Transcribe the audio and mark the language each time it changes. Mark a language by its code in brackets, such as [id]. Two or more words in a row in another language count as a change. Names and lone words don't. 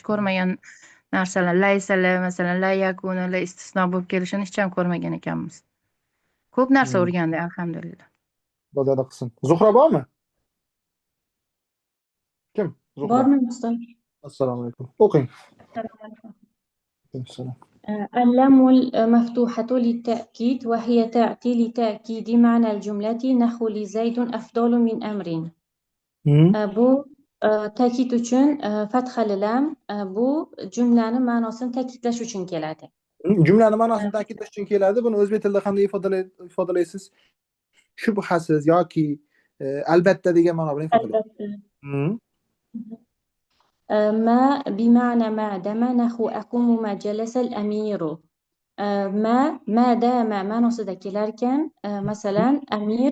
[uz] Hech ko'rmagan narsalar laysalar, masalan, [ar] لا يكون, [uz] la istisno bo'lib kelishini hech ham ko'rmagan ekanmiz. Ko'p narsa Hmm. o'rgandik, alhamdulillah. Xudo qilsin. Zuhra bormi? Kim? Zuhra. Bormi ustoz? Assalomu alaykum. O'qing. Assalom. [ar] اللام المفتوحة للتأكيد وهي تأتي لتأكيد معنى الجملة نحو لزيد أفضل من أمر. [uz] Bu ta'kid uchun fathali lam bu jumlani ma'nosini ta'kidlash uchun keladi. Jumlani ma'nosini ta'kidlash uchun keladi. Buni o'zbek tilida qanday ifodalaysiz? Shubhasiz yoki albatta degan ma'no bilan ifodalaysiz. [ar] ما بمعنى ما دام نحو أقوم ما جلس الأمير. ما دام [uz] ma'nosida kelarkan, masalan, amir